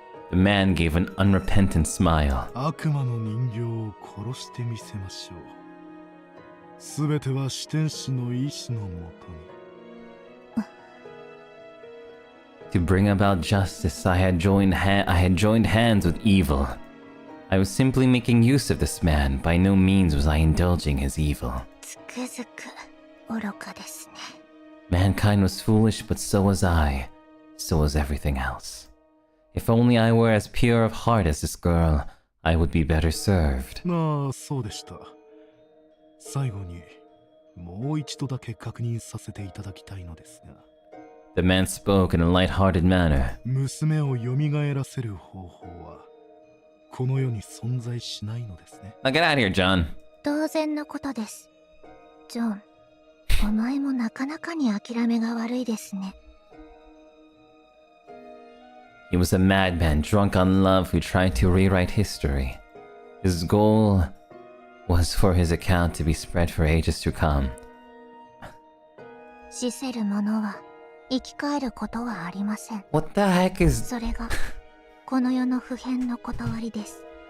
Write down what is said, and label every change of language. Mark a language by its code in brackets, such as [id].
[en] The man gave an unrepentant smile. [ja] 悪魔の人形を殺してみせましょう。すべては四天使の意志のもとに。 [en] To bring about justice, I had joined hands with evil. I was simply making use of this man. By no means was I indulging his evil. [ja] つくづく愚かですね。 [en] Mankind was foolish, but so was I. So was everything else. If only I were as pure of heart as this girl, I would be better served. [ja] ああ、そうでした。最後にもう一度だけ確認させていただきたいのですが。 [en] The man spoke in a light-hearted manner. [ja] 娘を蘇らせる方法はこの世に存在しないのですね。 [en] Now get out of here, John. [ja] 当然のことです。ジョン、お前もなかなかに諦めが悪いですね。 [en] He was a madman drunk on love who tried to rewrite history. His goal was for his account to be spread for ages to come. [ja] 死せる者は生き返ることはありません。 [en] What the heck is... [ja] それがこの世の普遍の断りです。